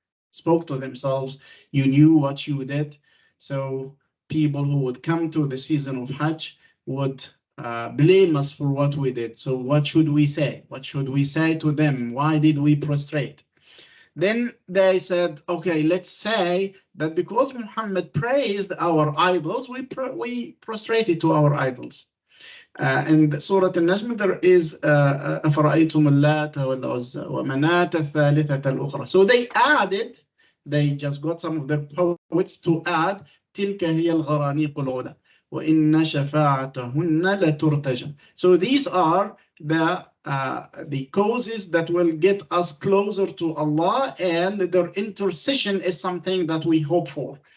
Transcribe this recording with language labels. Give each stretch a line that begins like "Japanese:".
English: spoke to themselves. You knew what you did. So people who would come to the season of Hajj would blame us for what we did. So what should we say? What should we say to them? Why did we prostrate? Then they said, okay, let's say that because Muhammad praised our idols, we prostrated to our idols. In Surah Al-Najm, there is
Arabic: أَفَرَأَيْتُمُ اللَّاتَ وَالْعُزَّى وَمَنَاةَ الثَّالِثَةَ الْأُخْرَى.
English: So they just got some of their poets to add
Arabic: تِلْكَ هِيَ الْغَرَانِيقُ الْعُلَى وَإِنَّ شَفَاعَتَهُنَّ لَتُرْتَجَى.
English: So these are the causes that will get us closer to Allah, and their intercession is something that we hope for.